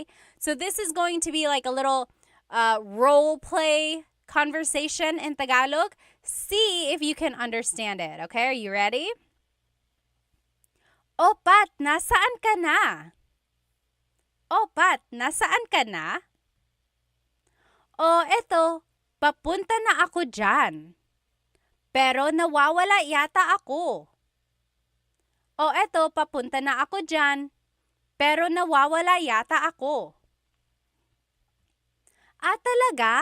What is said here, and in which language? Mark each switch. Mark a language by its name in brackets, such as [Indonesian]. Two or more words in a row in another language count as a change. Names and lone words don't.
[English] So this is going to be like a little role play conversation in Tagalog. See if you can understand it, okay? Are you ready? [Filipino] O Pat, nasaan ka na? O Pat, nasaan ka na? O eto, papunta na ako dyan. Pero nawawala yata ako. O eto, papunta na ako dyan. Pero nawawala yata ako. Talaga?